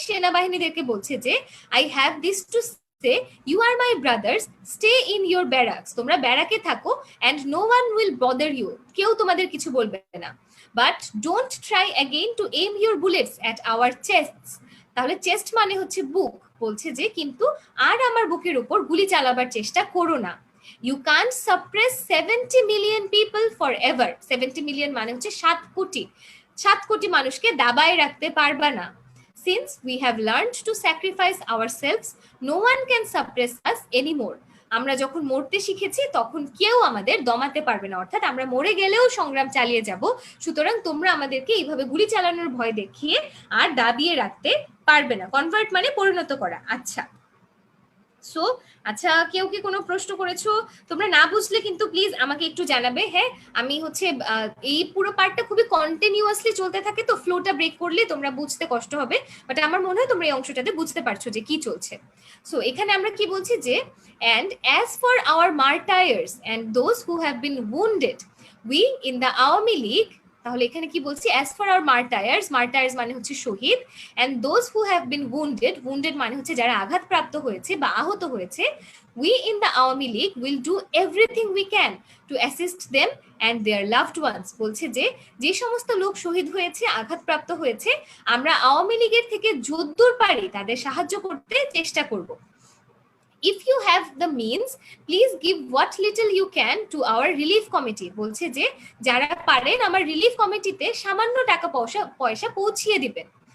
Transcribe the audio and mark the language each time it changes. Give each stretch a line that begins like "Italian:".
Bangla: সেনাবাহিনীদেরকে বলছে যে
English: I have this to say, you are my brothers, stay in your barracks,
Bangla: তোমরা ব্যারাকে থাকো,
English: and no one will bother you,
Bangla: কেউ তোমাদের কিছু বলবে না।
English: But don't try again to aim your bullets at our chests.
Bangla: তাহলে চেস্ট মানে হচ্ছে বুক। বলছে যে কিন্তু আর আমার বুকের উপর গুলি চালাবার চেষ্টা করো না।
English: You can't suppress 70 million people forever.
Bangla: 70 million মানে হচ্ছে 7 কোটি। 7 কোটি মানুষকে দাবায় রাখতে পারবা না।
English: Since we have learned to sacrifice ourselves, no one can suppress us anymore.
Bangla: আমরা যখন মরতে শিখেছি তখন কেউ আমাদের দমাতে পারবে না, অর্থাৎ আমরা মরে গেলেও সংগ্রাম চালিয়ে যাব, সুতরাং তোমরা আমাদেরকে এইভাবে গুলি চালানোর ভয় দেখিয়ে আর দাবিয়ে রাখতে পারবে না। কনভার্ট মানে পরিণত করা। আচ্ছা, সো আচ্ছা, কেউ কি কোনো প্রশ্ন করেছো? তোমরা না বুঝলে কিন্তু প্লিজ আমাকে একটু জানাবে। হ্যাঁ, আমি হচ্ছে এই পুরো পার্টটা খুবই কন্টিনিউয়াসলি চলতে থাকে, তো ফ্লোটা ব্রেক করলে তোমরা বুঝতে কষ্ট হবে, বাট আমার মনে হয় তোমরা এই অংশটাতে বুঝতে পারছো যে কি চলছে। সো এখানে আমরা কি বলছি যে
English: and as for our martyrs and those who have been wounded we in the Awami League,
Bangla: তাহলে এখানে কি বলছি,
English: as for our martyrs
Bangla: মানে হচ্ছে শহীদ,
English: and those who have been wounded
Bangla: মানে হচ্ছে যারা আঘাতপ্রাপ্ত হয়েছে বা আহত হয়েছে,
English: we in the Awami League will do everything we can to assist them and their loved ones।
Bangla: বলছে যে যে সমস্ত লোক শহীদ হয়েছে, আঘাতপ্রাপ্ত হয়েছে, আমরা আওয়ামী লীগের থেকে যদ্দূর পারি তাদের সাহায্য করতে চেষ্টা করব।
English: If you have the means, please give what little you can to our relief committee।
Bangla: বলছে যে যারা পারেন আমার রিলিফ কমিটিতে সামান্য টাকা পয়সা পৌঁছিয়ে দিবেন।